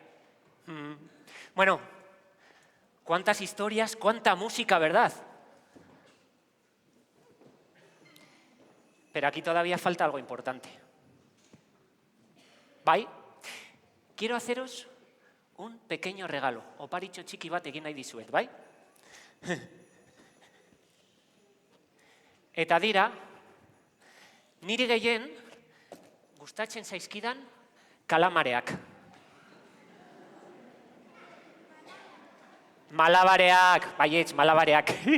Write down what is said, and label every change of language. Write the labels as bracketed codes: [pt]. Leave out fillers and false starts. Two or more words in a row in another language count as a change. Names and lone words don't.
[es] Bueno, cuántas historias, cuánta música, ¿verdad? Pero aquí todavía falta algo importante. [eu] ¿Bai? [es] Quiero haceros un pequeño regalo. [eu] Oparitxo txiki bat egin nahi dizuet, bai? Eta dira, niri gehien gustatzen zaizkidan kalamareak. Malabareak, baietz, malabareak.